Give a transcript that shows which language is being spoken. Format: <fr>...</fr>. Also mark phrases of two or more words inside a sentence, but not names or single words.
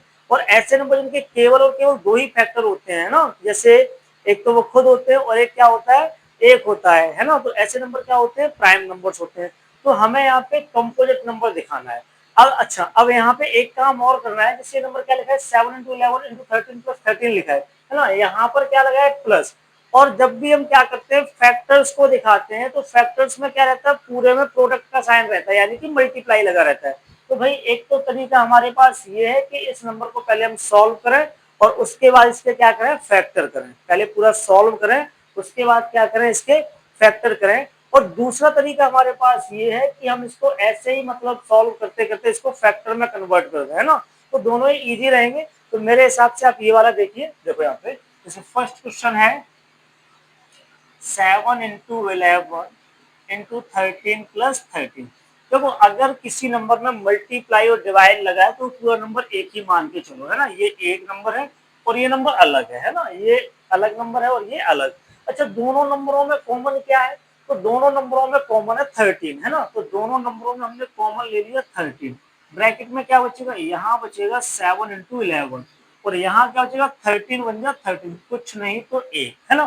<hi>और ऐसे नंबर जिनके केवल और केवल 2 ही फैक्टर होते हैं ना, जैसे एक तो वो खुद होते हैं और एक क्या होता है, एक होता है ना। तो ऐसे नंबर क्या होते हैं,</hi> <en>prime numbers</en> <hi>होते हैं। तो हमें यहाँ पे</hi> <en>composite number</en> <hi>दिखाना है। अब अच्छा, अब यहाँ पे एक काम और करना है, जैसे नंबर क्या लिखा है 7 into 11 into 13 plus 13 लिखा है ना। यहाँ पर क्या लगा है प्लस। और जब भी हम क्या करते हैं फैक्टर्स को दिखाते हैं तो फैक्टर्स में क्या रहता है, पूरे में प्रोडक्ट का साइन रहता है, यानी कि मल्टीप्लाई लगा रहता है। तो भाई एक तो तरीका हमारे पास ये है कि इस नंबर को पहले हम सॉल्व करें और उसके बाद इसके क्या करें, फैक्टर करें। पहले पूरा सॉल्व करें, उसके बाद क्या करें, इसके फैक्टर करें। और दूसरा तरीका हमारे पास ये है कि हम इसको ऐसे ही मतलब सॉल्व करते करते इसको फैक्टर में कन्वर्ट कर दें, है ना। तो दोनों ही इजी रहेंगे। तो मेरे हिसाब से आप ये वाला देखिए, देखो यहाँ पे जैसे</hi> <en>first question</en> <hi>है 7 into 11 into 13 plus 13। देखो अगर किसी नंबर में मल्टीप्लाई और डिवाइड लगा है तो पूरा नंबर एक ही मान के चलो, है ना। ये एक नंबर है और ये नंबर अलग है ना, ये अलग नंबर है और ये अलग। अच्छा, दोनों नंबरों में कॉमन क्या है, तो दोनों नंबरों में कॉमन है 13, है ना। तो दोनों नंबरों में हमने कॉमन ले लिया 13। ब्रैकेट में क्या बचेगा, यहाँ बचेगा 7 into 11 और यहाँ क्या बचेगा 13 बन जाए 13, कुछ नहीं तो एक, है ना।</hi>